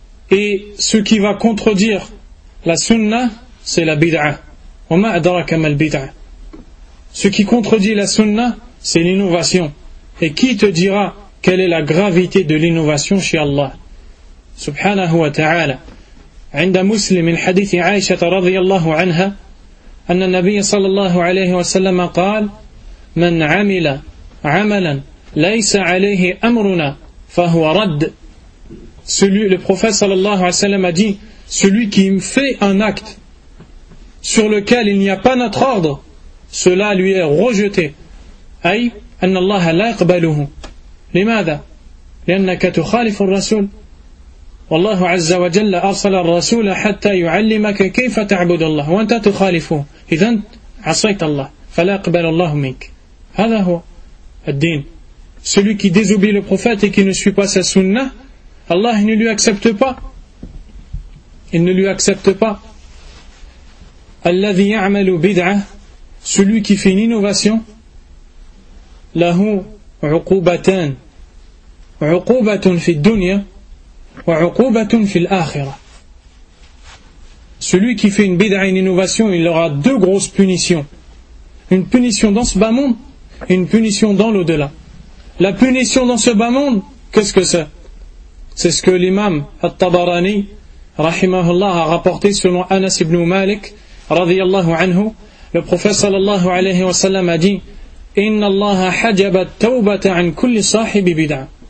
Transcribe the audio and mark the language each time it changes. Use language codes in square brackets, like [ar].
[fr] Et ce qui va contredire la sunna, c'est la bid'ah. [ar] وما أدراك ما البدعة. [fr] Ce qui contredit la sunna, c'est l'innovation. Et qui te dira quelle est la gravité de l'innovation chez Allah subhanahu wa ta'ala? [ar] عند مسلم من حديث عائشة رضي الله عنها أن النبي صلى الله عليه وسلم قال من عمل عملا ليس عليه أمرنا فهو رد. [fr] Le prophète sallallahu alayhi wa sallam a dit celui qui me fait un acte sur lequel il n'y a pas notre ordre, cela lui est rejeté. [ar] أي أن الله لا يقبله. لماذا؟ لأنك تخالف الرسول. والله عز وجل أرسل الرسول حتى يعلمك كيف تعبد الله وأنت تخالفه. إذن عصيت الله فلا يقبل الله منك. هذا هو الدين. [fr] Celui qui désobéit le prophète et qui ne suit pas sa sunna, Allah ne lui accepte pas. Il ne lui accepte pas. [ar] الذي يعمل بدعة, [fr] celui qui fait une innovation, [ar] له عقوبتان. عقوبة في الدنيا وعقوبة في الآخرة. [fr] Celui qui fait une bid'a, une innovation, il aura deux grosses punitions. Une punition dans ce bas monde et une punition dans l'au-delà. La punition dans ce bas monde, qu'est-ce que c'est? C'est ce que l'imam At-Tabarani rahimahullah, a rapporté selon Anas ibn Malik, radiyallahu anhu, le prophète sallallahu alayhi wa sallam a dit, [ar] Inna Allah hajaba tawbata an kulli sahibi bid'a.